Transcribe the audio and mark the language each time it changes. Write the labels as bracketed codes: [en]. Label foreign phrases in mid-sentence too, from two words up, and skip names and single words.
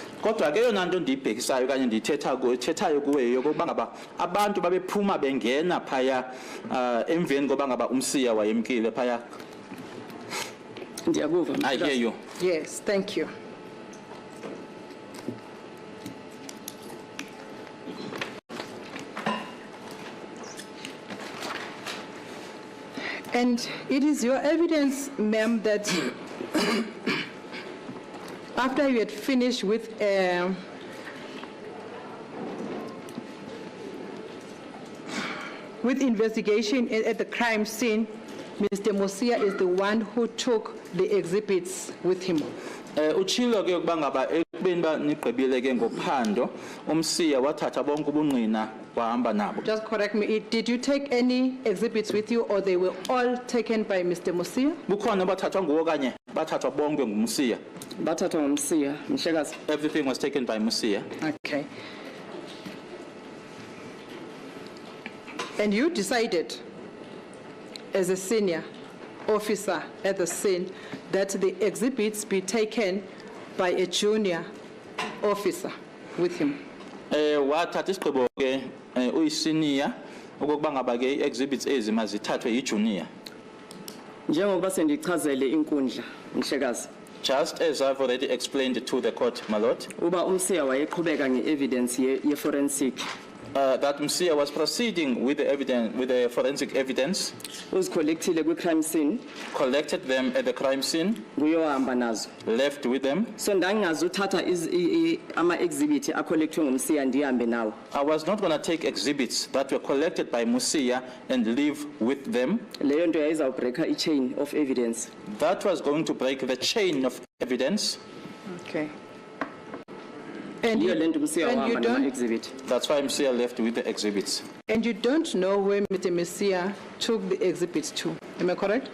[xh] Kodwa ke yona nto ndiyibhekisayo kanye ndithethayo kuwe yokuba ngaba abantu babephuma bengena phaya emveni koba ngaba umsiya wayemkile phaya. Ndiyakuva, [en] I hear [xh] Mhlekazi. [en] you. Yes, thank you. And it is your evidence, ma'am, that after you had finished with investigation at the crime scene, Mr. Mosia is the one who took the exhibits with him. [xh] Uchilo ke ukuba ngaba ekubeni ba niqebile ke ngophando umsiya wathatha bonke ubungqina wahamba nabo. [en] Just correct me, did you take any exhibits with you or they were all taken by Mr. Mosia? [xh] Bukhona bathathwa nguwo kanye bathathwa bonke ngumsiya. Bathathwa ngumsiya, Mhlekazi. [en] Everything was taken by Musia. Okay. And you decided, as a senior officer at the scene, that the exhibits be taken by a junior officer with him. [xh] Wathatha isigqibo ke uyisenior ukuba ngaba ke exhibits ezimazithathwe yijunior. Njengoba sendichazele inkundla, Mhlekazi. [en] Just as I've already explained to the court, my lord, [xh] Uba umsiya wayeqhubeka nge-evidence ye-forensic. [en] that Musia was proceeding with the evidence, with the forensic evidence, [xh] Uzicollectile kwi- [en] crime scene, collected them at the crime scene, [xh] kuyohamba nazo. [en] left with them. [xh] So ndangazi uthatha ama-exhibit acollectwe ngumsiya ndihambe nawo. [en] I was not going to take exhibits that were collected by Musia and leave with them. [xh] Leyo nto yayizawubreaka i- [en] chain of evidence. That was going to break the chain of evidence. Okay. And [xh] Yiyo le nto umsiya [en] and you [xh] wahamba [en] don't, [xh] nama-exhibit. [en] That's why Musia left with the exhibits. and you don't know where Mr. Mosia took the exhibits to, am I correct?